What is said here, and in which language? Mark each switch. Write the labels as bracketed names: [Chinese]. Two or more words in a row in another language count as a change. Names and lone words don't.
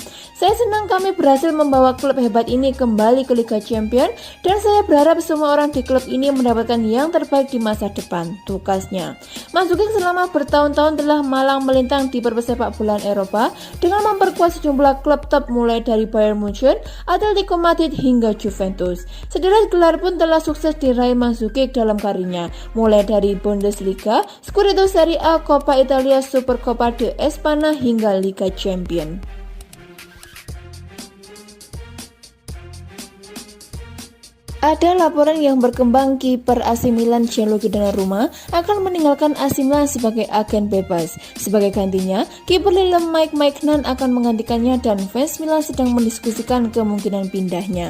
[Indonesian] Saya senang kami berhasil membawa klub hebat ini kembali ke Liga Champions, dan saya berharap semua orang di klub ini mendapatkan yang terbaik di masa depan, tukasnya. Mandzukic selama bertahun-tahun telah malang melintang di persepak bolaan Eropa dengan memperkuat sejumlah klub top mulai dari Bayern Munchen, Atletico Madrid hingga Juventus. Sederet gelar pun telah sukses diraih Mandzukic dalam karirnya, mulai dari Bundesliga, Scudetto Serie A, Coppa Italia, Supercoppa de Espana hingga Liga Champions. Ada laporan yang berkembang kiper AC Milan Gianluigi Donnarumma akan meninggalkan AC Milan sebagai agen bebas. Sebagai gantinya, kiper Lille Mike Maignan akan menggantikannya dan fans Milan sedang mendiskusikan kemungkinan pindahnya.